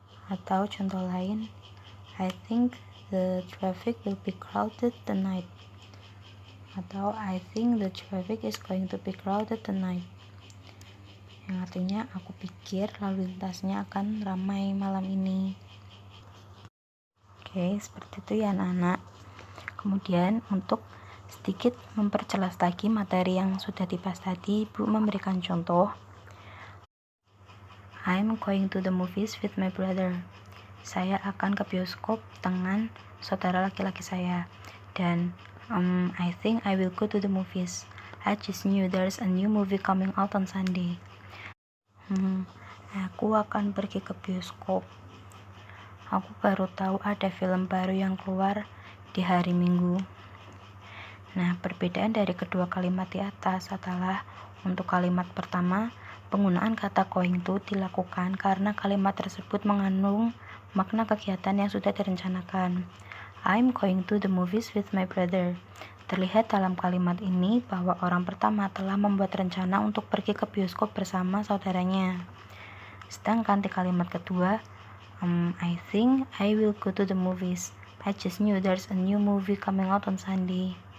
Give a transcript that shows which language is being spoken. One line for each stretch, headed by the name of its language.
Indonesian: Atau contoh lain,
English: I think the traffic will be crowded tonight. Atau I think the traffic is going to be crowded tonight.
Indonesian: Yang artinya aku pikir lalu lintasnya akan ramai malam ini. Oke, seperti itu ya anak-anak. Kemudian untuk sedikit memperjelas lagi materi yang sudah dibahas tadi, Ibu memberikan contoh.
English: I'm going to the movies with my brother.
Indonesian: Saya akan ke bioskop dengan saudara laki-laki saya.
English: Dan I think I will go to the movies. I just knew there's a new movie coming out on Sunday.
Indonesian: Aku akan pergi ke bioskop. Aku baru tahu ada film baru yang keluar di hari Minggu. Nah, perbedaan dari kedua kalimat di atas adalah untuk kalimat pertama, penggunaan kata going to dilakukan karena kalimat tersebut mengandung makna kegiatan yang sudah direncanakan.
English: I'm going to the movies with my brother.
Indonesian: Terlihat dalam kalimat ini bahwa orang pertama telah membuat rencana untuk pergi ke bioskop bersama saudaranya. Sedangkan di kalimat kedua,
English: I think I will go to the movies. I just knew there's a new movie coming out on Sunday.